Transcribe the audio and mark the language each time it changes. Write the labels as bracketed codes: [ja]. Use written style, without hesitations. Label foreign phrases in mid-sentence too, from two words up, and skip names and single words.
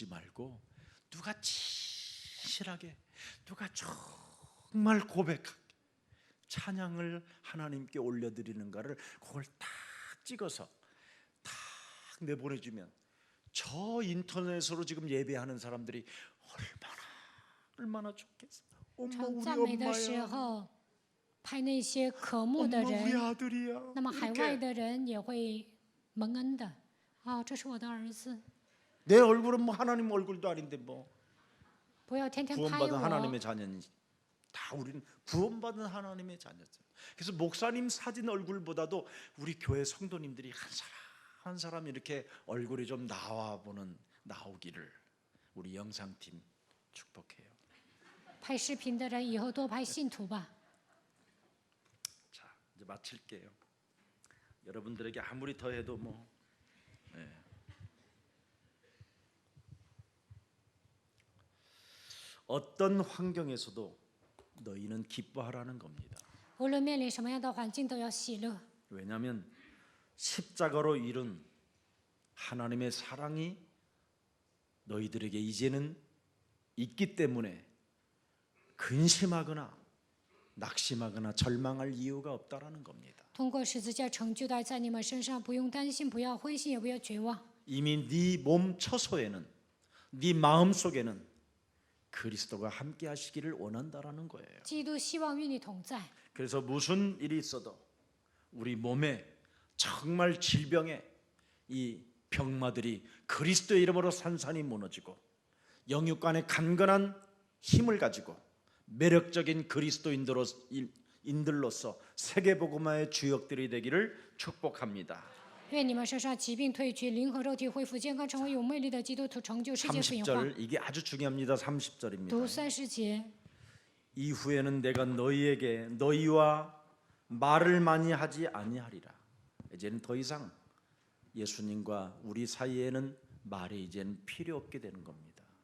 [ko] 말고 누가 진실하게 누가 정말 고백하게 찬양을 하나님께 올려드리는가를 그걸 딱 찍어서 딱 내보내주면 저 인터넷으로 지금 예배하는 사람들이 얼마나 좋겠어. 엄마 [zh] 唱 [ko] 우리 [zh] 赞美的时 [ko] 엄마야. [zh] 候，拍那些渴慕 [ko] 엄마 [zh] 的 [ko] 우리 [zh] 人， [ko] 아들이야. [zh] 那么海 [ko] 이렇게 [zh] 外的人也会蒙恩的。啊，这是我的儿子， [ko] 내 얼굴은 뭐 하나님 얼굴도 아닌데 뭐 [zh] 不要天天拍 [ko] 구원받은 [zh] 我。 [ko] 하나님의 자녀니 다 우리는 구원받은 하나님의 자녀죠. 그래서 목사님 사진 얼굴보다도 우리 교회 성도님들이 한 사람 한 사람 이렇게 얼굴이 좀 나오기를 우리 영상팀 축복해요. [zh] 拍视频的人以后多拍信徒吧。 [ko] 자, 이제 마칠게요. 여러분들에게 아무리 더 해도 뭐 어떤 환경에서도 너희는 기뻐하라는 겁니다. [zh] 无论面临什么样的环境，都要喜乐， [ko] 왜냐하면 십자가로 이룬 하나님의 사랑이 너희들에게 이제는 있기 때문에 근심하거나 낙심하거나 절망할 이유가 없다라는 겁니다. [zh] 通过十字架成就的爱在你们身上，不用担心，不要灰心，也不要绝望。 [ko] 이미 네 몸 처소에는, 네 마음 속에는 그리스도가 함께 하시기를 원한다라는 거예요. [zh] 基督希望与你同在， [ko] 그래서 무슨 일이 있어도 우리 몸에 정말 질병의 이 병마들이 그리스도의 이름으로 산산이 무너지고 영육간의 강건한 힘을 가지고 매력적인 그리스도인들로서 세계복음화의 주역들이 되기를 축복합니다. [zh] 愿你们身上疾病退去，灵和肉体恢复健康，成为有魅力的基督徒，成就世界福音化。 [ko] 30절 이게 아주 중요합니다. 30절입니다. [zh] 读30节， [ko] 이후에는 내가 너희에게 너희와 말을 많이 하지 아니하리라. 이제는 더 이상 예수님과 우리 사이에는 말이 이제는 필요 없게 되는 겁니다.